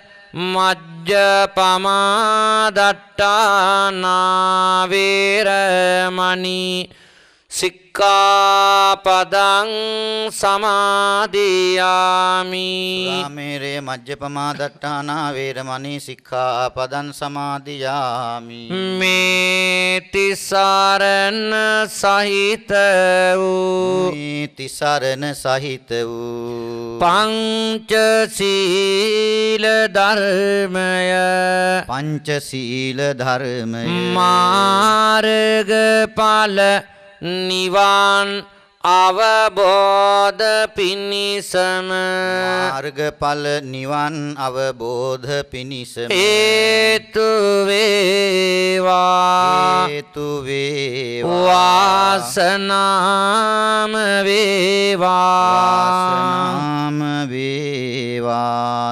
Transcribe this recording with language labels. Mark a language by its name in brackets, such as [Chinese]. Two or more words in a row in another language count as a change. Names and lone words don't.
[Pali] මජ්ජපමාදට්ඨානා වේරමණී සික්ඛාපදං සමාදියාමි සුරාමේරය මජ්ජපමාදට්ඨානා වේරමණී සික්ඛාපදං සමාදියාමි [Sinhala] මේ තිසරණ සහිත වූ පංචශීල ධර්මය මාර්ගඵල නිවන් අවබෝධ පිණිසම හේතු වේවා වාසනාම වේවා